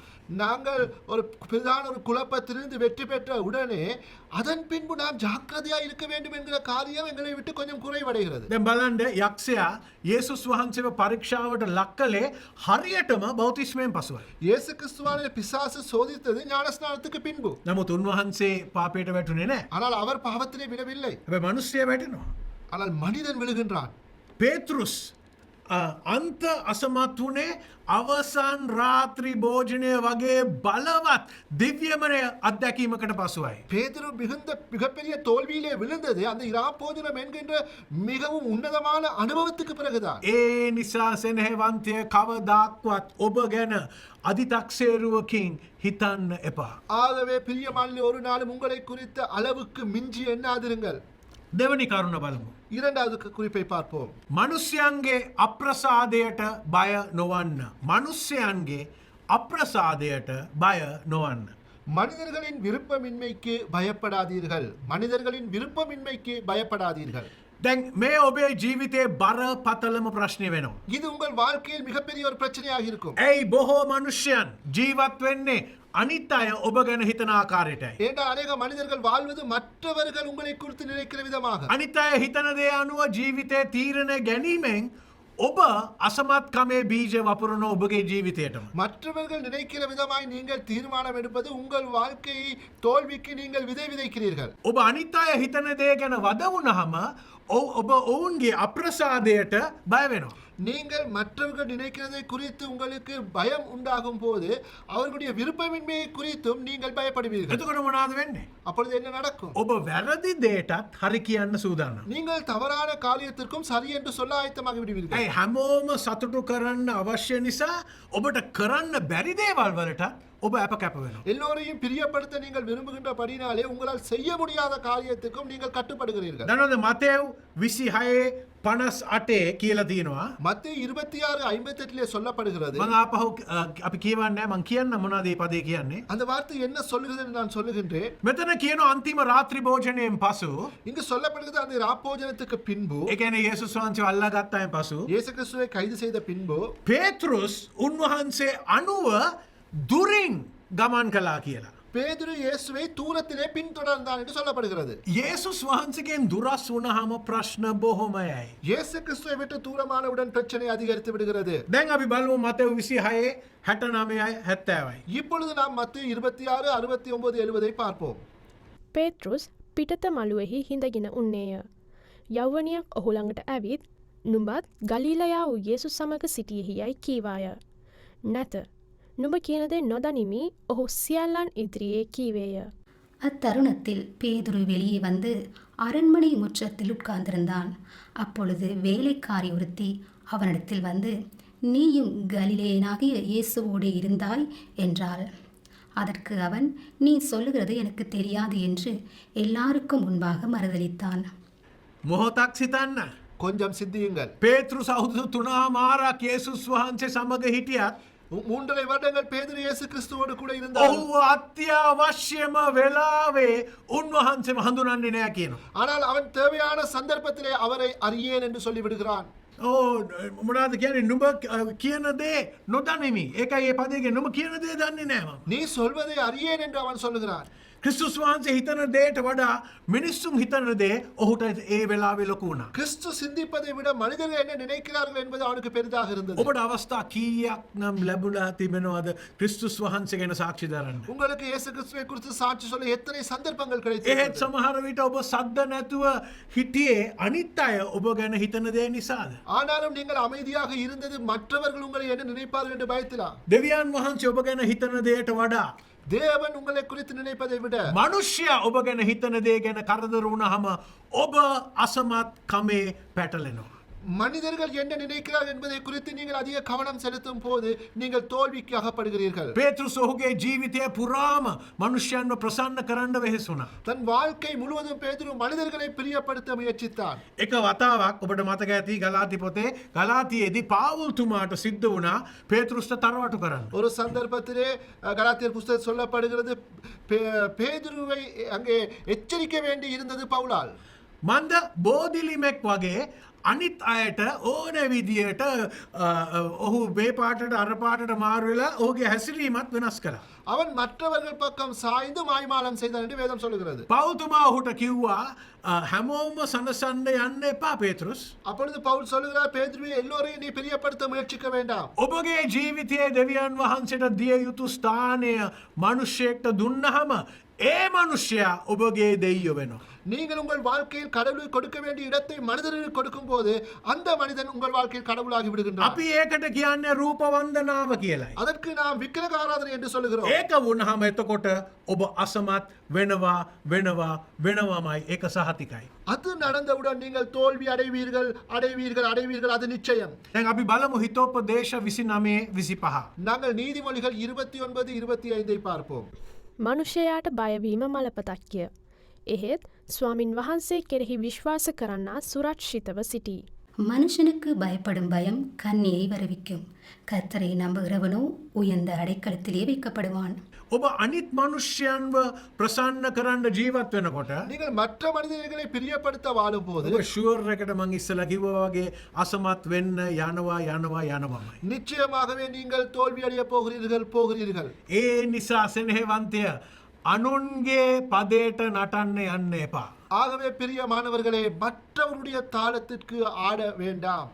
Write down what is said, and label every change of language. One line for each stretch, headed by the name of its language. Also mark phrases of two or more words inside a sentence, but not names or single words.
Tamil: நாங்கள் ஒரு பிரதான ஒரு குழப்பத்திலிருந்து வெற்றி பெற்ற உடனே அதன் பின்பு நாம் ஜாக்கிரதையாக இருக்க வேண்டும் என்கிற காரியம் எங்களை விட்டு கொஞ்சம் குறைவடைகிறது.
Sinhala: දැන් බලන්න යක්ෂයා යේසුස් වහන්සේව පරීක්ෂාවට ලක් කළේ හරියටම බෞතිස්මයෙන් පසුවයි.
Tamil: இயேசு கிறிஸ்துவான பிசாசு சோதித்தது ஞானஸ்நானத்துக்கு பின்பு.
Sinhala: නමුත් උන්වහන්සේ පාපයට වැටුනේ නැහැ.
Tamil: ஆனால் அவர் பாவத்திலே விழவில்லை.
Sinhala: හැබැයි මිනිස්සයා වැටෙනවා.
Tamil: ஆனால் மனிதன் விழுகின்றான்.
Sinhala: පේතෘස් අන්ත අසමත් වුණේ අවසන් රාත්‍රී භෝජනය වගේ බලවත් දිව්‍යමය අත්දැකීමකට පසුවයි.
Tamil: பேதுரு மிகப்பெரிய தோல்வியிலே விழுந்தது அந்த இராப்போஜனம் என்கின்ற மிகவும் உன்னதமான அனுபவத்துக்கு பிறகுதான்.
Sinhala: ඒ නිසා සෙනෙහවන්තය කවදාක්වත් ඔබ ගැන අධිතක්සේරුවකින් හිතන්න එපා.
Tamil: ஆகவே பிரியமான ஒரு நாளும் உங்களை குறித்த அளவுக்கு மிஞ்சி எண்ணாதிருங்கள்.
Sinhala: දෙවනි කරුණ බලමු.
Tamil: இரண்டாவது குறிப்பை பார்ப்போம்.
Sinhala: මනුෂ්‍යයන්ගේ අප්‍රසාදයට බය නොවන්න. මනුෂ්‍යයන්ගේ අප්‍රසාදයට බය නොවන්න.
Tamil: மனிதர்களின் விருப்பமின்மைக்கு பயப்படாதீர்கள். மனிதர்களின் விருப்பமின்மைக்கு பயப்படாதீர்கள்.
Sinhala: දැන් මේ ඔබේ ජීවිතයේ බරපතලම ප්‍රශ්නය වෙනවා.
Tamil: இது உங்கள் வாழ்க்கையில் மிகப்பெரிய ஒரு பிரச்சனையாக இருக்கும்.
Sinhala: ඇයි බොහෝ මනුෂ්‍යයන් ජීවත් වෙන්නේ අනිත් අය ඔබ ගැන හිතන ආකාරයටයි.
Tamil: ஏண்டா அநேக மனிதர்கள் வாழ்வது மற்றவர்கள் உங்களை குறித்து நினைக்கிற விதமாக.
Sinhala: අනිත් අය හිතන දේ අනුව ජීවිතය තීරණය ගැනීමෙන් ඔබ අසමත්කමේ බීජ වපුරන ඔබගේ ජීවිතයටම.
Tamil: மற்றவர்கள் நினைக்கிற விதமாய் நீங்கள் தீர்மானம் எடுப்பது உங்கள் வாழ்க்கையை தோல்விக்கு நீங்கள் விதை விதைக்கிறீர்கள்.
Sinhala: ඔබ අනිත් අය හිතන දේ ගැන වද වුණාම ඔබ ඔවුන්ගේ අප්‍රසාදයට බය වෙනවා.
Tamil: நீங்கள் மற்றவர்கள் நினைக்கிறதை குறித்து உங்களுக்கு பயம் உண்டாகும் போது அவர்களுடைய விருப்பமின்மையை குறித்தும் நீங்கள் பயப்படுவீர்கள்.
Sinhala: එතකොට මොනවද වෙන්නේ?
Tamil: அப்பொழுது என்ன நடக்கும்?
Sinhala: ඔබ වැරදි දේටත් හරි කියන්න සූදානම්.
Tamil: நீங்கள் தவறான காரியத்திற்கும் சரி என்று சொல்ல ஆயத்தமாகி விடுவீர்கள்.
Sinhala: ඇයි හැමෝම සතුටු කරන්න අවශ්‍ය නිසා ඔබට කරන්න බැරි දේවල් වලට ඔබ අප කැප වෙනවා.
Tamil: எல்லோரையும் பிரியப்படுத்த நீங்கள் விரும்புகின்றபடினாலே உங்களால் செய்ய முடியாத காரியத்துக்கும் நீங்கள் கட்டுப்படுகிறீர்கள்.
Sinhala: දන්නවද මතෙව් 26:58 කියලා තියෙනවා.
Tamil: மத்தேயு 26:58 சொல்லப்படுகிறது.
Sinhala: මම ආපහු අපි කියවන්නේ මම කියන්න මොනවද මේ පදේ කියන්නේ?
Tamil: அந்த வார்த்தை என்ன சொல்லுகிறது என்று நான் சொல்லுகின்றேன்.
Sinhala: මෙතන කියන අන්තිම රාත්‍රී භෝජනයෙන් පසු
Tamil: இங்கு சொல்லப்படுகிறது அந்த ராப்போஜனத்துக்கு பின்பு
Sinhala: ඒ කියන්නේ යේසුස් වහන්සේ අල්ලාගත්තායින් පසු
Tamil: இயேசு கிறிஸ்துவை கைது செய்த பின்பு
Sinhala: පේත්‍රුස් උන්වහන්සේ 90 දුරින් ගමන් කළා කියලා.
Tamil: பேதுரு இயேசுவை தூரத்திலே பின்தொடர்ந்தான் என்று சொல்லப்படுகிறது.
Sinhala: යේසුස් වහන්සේගෙන් දුරස් වුණාම ප්‍රශ්න බොහොමයි.
Tamil: இயேசு கிறிஸ்துவை விட்டு தூரமானவுடன் பிரச்சனை அதிகரித்து விடுகிறது.
Sinhala: දැන් අපි බලමු මතෙව් 26 69යි 70යි.
Tamil: இப்பொழுது நாம் மத்தேயு 26 69 70 பார்ப்போம்.
Sinhala: පේතෘස් පිටත මළුවෙහි හිඳගෙන උන්නේය. යෞවනියක් ඔහු ළඟට ඇවිත් නුඹත් ගලීලයා වූ යේසුස් සමග සිටියෙහි යයි කීවාය. නැත. නුඹ කියනදේ නොදනිමි ඔහු සියල්ලන් ඉදිරියේ කීවේය.
Tamil: அத்தருணத்தில் பேதுரு வெளியே வந்து அரண்மனை முற்றத்தில் உட்கார்ந்திருந்தான். அப்பொழுது வேலைக்காரி ஒருத்தி அவனிடத்தில் வந்து, நீயும் கலிலேயனாகிய இயேசுவோடு இருந்தாய் என்றாள். அதற்கு அவன், நீ சொல்லுகிறது எனக்கு தெரியாது என்று எல்லாருக்கும் முன்பாக மறுதலித்தான்.
Sinhala: මොහොතක් සිතන්න.
Tamil: கொஞ்சம் சிந்தியுங்கள்.
Sinhala: පේතෘස් අවුරුදු 3මාරක් යේසුස් වහන්සේ සමග හිටියත්
Tamil: 3.5 வருடங்கள் பேதுரு இயேசு கிறிஸ்துவோடு கூட இருந்தார்.
Sinhala: ඔහු අත්‍යවශ්‍යම වෙලාවේ උන්වහන්සේම හඳුනන්නේ නැහැ කියනවා.
Tamil: ஆனால் அவன் தேவையான சந்தர்ப்பத்திலே அவரை அறியேன் என்று சொல்லிவிடுகிறான்.
Sinhala: මොනාද කියන්නේ නුඹ කියන දේ නොදනිමි. ඒකයි මේ පදයේ නුඹ කියන දේ දන්නේ නැහැ මම.
Tamil: நீ சொல்வதை அறியேன் என்று அவன் சொல்லுகிறான்.
Sinhala: ක්‍රිස්තුස් වහන්සේ හිතන දේට වඩා මිනිස්සුන් හිතන දේ ඔහුට ඒ වෙලාවේ ලොකු වුණා.
Tamil: கிறிஸ்து சிந்திப்பதை விட மனிதர்கள் என்ன நினைக்கிறார்கள் என்பது அவனுக்கு பெரிதாக இருந்தது.
Sinhala: ඔබට අවස්ථා කීයක් නම් ලැබුණා තිබෙනවද ක්‍රිස්තුස් වහන්සේ ගැන සාක්ෂි දරන්න?
Tamil: உங்களுக்கு இயேசு கிறிஸ்துவை குறித்து சாட்சி சொல்ல எத்தனை சந்தர்ப்பங்கள்
Sinhala: ඒත්
Tamil: கிடைத்தது.
Sinhala: සමහර විට ඔබ සද්ද නැතුව හිටියේ අනිත් අය ඔබ ගැන හිතන දේ නිසාද?
Tamil: ஆனாலும் நீங்கள் அமைதியாக இருந்தது மற்றவர்கள் உங்களை என்ன நினைப்பார்கள் என்று பயத்திலா?
Sinhala: දෙවියන් වහන්සේ ඔබ ගැන හිතන දේට වඩා
Tamil: தேவன் உங்களை குறித்து நினைப்பதை விட
Sinhala: මනුෂ්‍යයා ඔබ ගැන හිතන දේ ගැන කරදර වුණාම ඔබ අසමත් කමේ පැටලෙනවා.
Tamil: மனிதர்கள் என்ன நினைக்கிறார்கள் என்பதை குறித்து நீங்கள் அதிக கவனம் செலுத்தும் போது நீங்கள் தோல்விக்கு அகப்படுகிறீர்கள்.
Sinhala: පේතෘස් ඔහුගේ ජීවිතය පුරාම මනුෂ්‍යයන්ව ප්‍රසන්න කරන්න වෙහෙස වුණා.
Tamil: தன் வாழ்க்கை முழுவதும் பேதுரு மனிதர்களை பிரியப்படுத்த முயற்சித்தான்.
Sinhala: එක වතාවක් ඔබට මතක ඇති ගලාති පොතේ ගලාතියේදී පාවුල්තුමාට සිද්ධ වුණා පේතෘස්ට තරවටු කරන්න.
Tamil: ஒரு சந்தர்ப்பத்திலே கலாத்தியர் புஸ்தகம் சொல்லப்படுகிறது பேதுருவை அங்கே எச்சரிக்க வேண்டி இருந்தது பவுலால்.
Sinhala: මන්ද බෝධිලිමෙක් වගේ අනිත් අයට ඕන විදියට ඔහු මේ පාටට අර පාටට මාරු වෙලා ඔහුගේ හැසිරීමත් වෙනස් කළා.
Tamil: அவன் மற்றவர்கள் பக்கம் சாய்ந்து மாய்மாலம் செய்தான் என்று வேதம் சொல்லுகிறது.
Sinhala: පෞතුමා ඔහුට කිව්වා හැමෝම සනසන්න යන්න එපා පේතෘස්.
Tamil: அப்பொழுது பவுல் சொல்லுகிறார், பேதுருவே எல்லோரையும் நீ பிரியப்படுத்த முயற்சிக்க வேண்டாம்.
Sinhala: ඔබගේ ජීවිතයේ දෙවියන් වහන්සේට දිය යුතු ස්ථානය මනුෂ්‍යයෙක්ට දුන්නහම ඒ මනුෂ්‍යයා ඔබගේ දෙයියෝ වෙනවා.
Tamil: நீங்கள் உங்கள் வாழ்க்கையில் கடவுளுக்கு கொடுக்க வேண்டிய இடத்தை மனிதர்களுக்கு கொடுக்கும் போது அந்த மனிதன் உங்கள் வாழ்க்கையில் கடவுளாகி விடுகின்றார்.
Sinhala: අපි ඒකට කියන්නේ රූප වන්දනාව කියලායි.
Tamil: அதற்கு நாம் விக்கிரக ஆராதனை என்று சொல்லுகிறோம்.
Sinhala: ඒක වුණාම එතකොට ඔබ අසමත් වෙනවා වෙනවා වෙනවාමයි ඒක සහතිකයි.
Tamil: அது நடந்தவுடன் நீங்கள் தோல்வி அடைவீர்கள் அடைவீர்கள் அடைவீர்கள் அது நிச்சயம்.
Sinhala: දැන් අපි බලමු හිතෝපදේශ 29 25.
Tamil: நாங்கள் நீதிமொழிகள் 29 25 பார்ப்போம்.
Sinhala: මනුෂ්‍යයාට බයවීම මලපතක්ය. එහෙත් ස්වාමින් වහන්සේ කෙරෙහි විශ්වාස කරන්නා සුරක්ෂිතව සිටී.
Tamil: மனுஷனுக்கு பயப்படும் பயம் கண்ணியை வருவிக்கும். கர்த்தரை நம்புகிறவனோ உயர்ந்த அடைக்கலத்திலே வைக்கப்படுவான்.
Sinhala: ඔබ අනිත් මනුෂ්‍යයන්ව ප්‍රසන්න කරන්න ජීවත් වෙනකොට
Tamil: நீங்கள் மற்ற மனிதர்களை பிரியப்படுத்த வாழும் போது
Sinhala: ඔබ ෂුවර් එකට මං ඉස්සලා කිව්වා වගේ අසමත් වෙන්න යනවාමයි.
Tamil: நிச்சயமாகவே நீங்கள் தோல்வி அடைய போகிறீர்கள்.
Sinhala: ඒ නිසා සෙනෙහවන්තය අනුන්ගේ පදයට නටන්න යන්න එපා.
Tamil: ஆகவே பிரியமானவர்களே மற்றவருடைய தாளத்திற்கு ஆட வேண்டாம்.